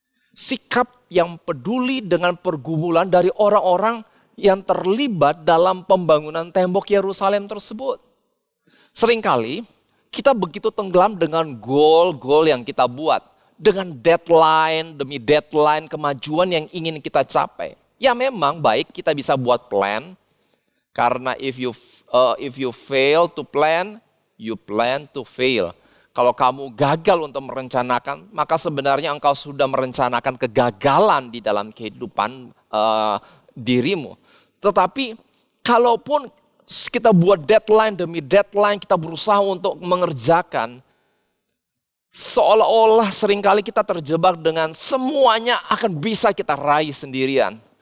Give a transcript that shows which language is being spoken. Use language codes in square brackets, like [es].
[id] Sikap yang peduli dengan pergumulan dari orang-orang yang terlibat dalam pembangunan tembok Yerusalem tersebut. Seringkali kita begitu tenggelam dengan goal-goal yang kita buat. Dengan deadline demi deadline kemajuan yang ingin kita capai. Ya memang baik kita bisa buat plan. [en] Karena if you fail to plan, you plan to fail. [id] Kalau kamu gagal untuk merencanakan, maka sebenarnya engkau sudah merencanakan kegagalan di dalam kehidupan dirimu. Tetapi kalaupun kita buat deadline demi deadline, kita berusaha untuk mengerjakan, seolah-olah seringkali kita terjebak dengan semuanya akan bisa kita raih sendirian.